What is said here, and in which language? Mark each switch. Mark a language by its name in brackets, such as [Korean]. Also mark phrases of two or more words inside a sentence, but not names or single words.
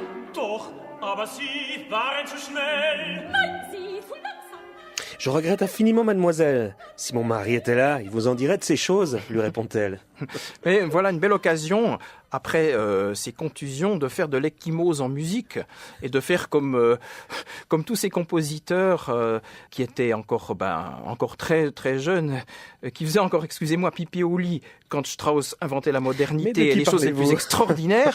[German] Doch, aber Sie waren zu schnell. Nein, sie zu langsam. [French] Je regrette infiniment, mademoiselle. Si mon mari était là, il vous en dirait de ces choses, lui répond-elle. Mais voilà une belle occasion, après ces contusions, de faire de l'ecchymose en musique et de faire comme tous ces compositeurs qui étaient encore très très jeunes, qui faisaient encore, excusez-moi, pipi au lit quand Strauss inventait la modernité et les choses les plus extraordinaires,